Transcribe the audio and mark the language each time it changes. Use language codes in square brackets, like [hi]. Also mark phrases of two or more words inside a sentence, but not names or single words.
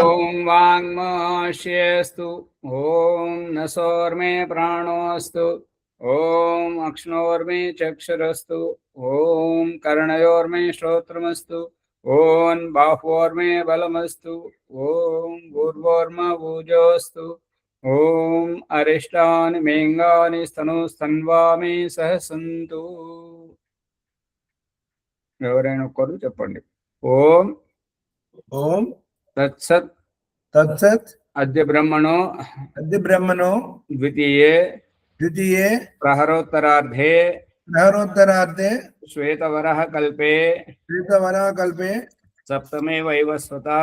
[sa] ओम वाङ्माश्यस्तु ओम नसोर्मे प्राणोऽस्तु ओम अक्ष्णोर्मे चक्षुरस्तु ओम कर्णयोर्मे श्रोत्रमस्तु ओम बाह्वोर्मे बलमस्तु ओम भूर्भोर्म भुजोऽस्तु ओम अरिष्टानि मेङ्गानि स्तनुस्तन्वामे सह सन्तु [te] ఎవరైనా ఒక్కరు చెప్పండి [sa] ఓం ओम तत्सत् तत्सत् अद्य ब्रह्मणो अद्य ब्रह्मणो द्वितीये द्वितीये प्रहरोत्तरार्धे प्रहरोत्तरार्धे श्वेतवरः कल्पे श्वेतवराकल्पे सप्तमे वैवस्वता